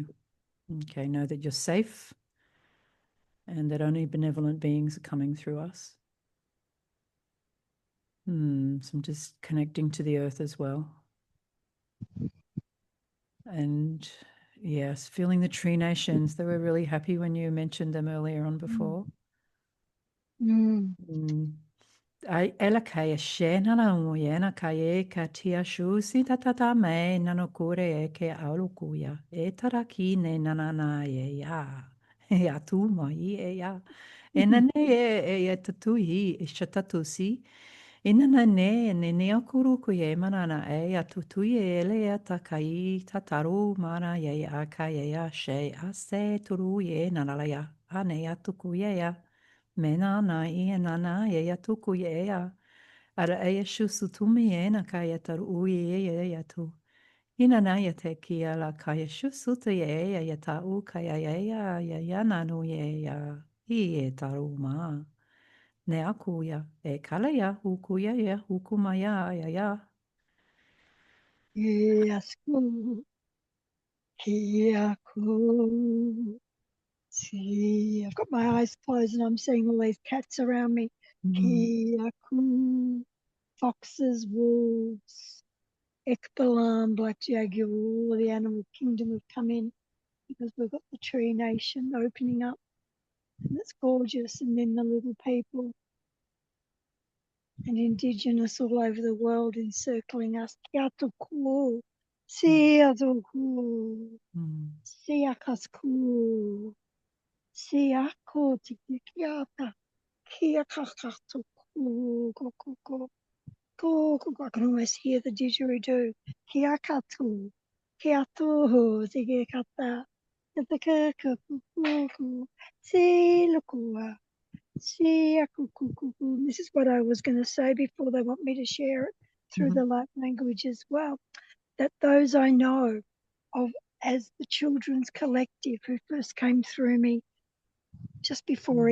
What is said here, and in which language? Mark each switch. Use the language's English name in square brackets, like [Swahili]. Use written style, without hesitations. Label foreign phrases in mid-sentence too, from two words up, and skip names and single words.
[English] Okay, know that you're safe and that only benevolent beings are coming through us. So I'm just connecting to the earth as well. And yes, feeling the tree nations. They were really happy when you mentioned them earlier on before. Mm. Mm. Ai ela kai a shena na moyena kai e ka tia shusi tatata me nano kure e ke aulu kuya. E taraki ne nanana e ya. E atu mai e ya. E nane e tatui e shatatusi. Inana ne ne akuru ku ye manana e a tutu ye ele a takai tataru mana ye a ka ye a she a se turu ye nanala ya a ne a tuku ye ya mena na i e nana ye a tuku ye ya ara e a shusu tumi e na ka ye taru ui ye ya tu inana ye te ki a la ka ye shusu te ye ya ta u ka ye ya nanu ye ya i e taru ma. Ne akuya, e kalaya, hukuya ya, hukumaya ya ya. Yes, ku. Kia ku. See, I've got my eyes closed and I'm seeing all these cats around me. Mhm. Kia, cool, foxes, wolves, ekbalam, black jaguar, all of the animal kingdom have come in because we've got the tree nation opening up and it's gorgeous. And then the little people and indigenous all over the world encircling us. Kia tuku, sia tuku, Mm. sia kasku, sia ko tiki kiata, kia kakatuku, ko ko ko. Ko, ko, ko. I can almost hear the didgeridoo. Kia katu, kia tuhu, tiki kata, kata kuku, si lukua. See, this is what I was going to say before they want me to share it through the Mhm. light language as well. That those I know of as the Children's Collective who first came through me just before